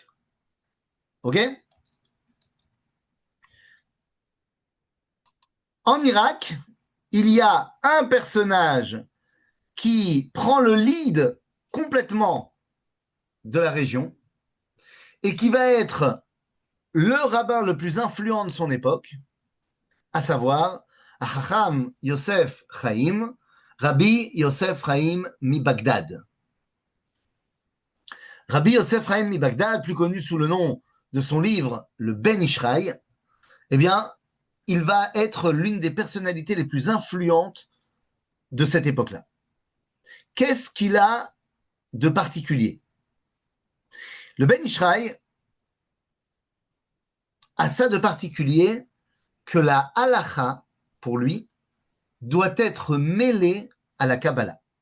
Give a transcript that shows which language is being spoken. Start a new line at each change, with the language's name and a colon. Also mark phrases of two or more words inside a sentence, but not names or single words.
French: OK? En Irak, il y a un personnage qui prend le lead complètement de la région et qui va être le rabbin le plus influent de son époque, à savoir Hacham Yosef Chaim,
Hebrew: Rabbi Yosef Chaim mi Bagdad. Rabbi Yosef Chaim mi Bagdad,
French: plus connu sous le nom de son livre Le
Hebrew: Ben Ishraï,
French: eh bien, il va être l'une des personnalités les plus influentes de cette époque-là. Qu'est-ce qu'il a de particulier? Le Ben Ishraï a ça de particulier que la halacha, pour lui, doit être mêlée à la Kabbalah.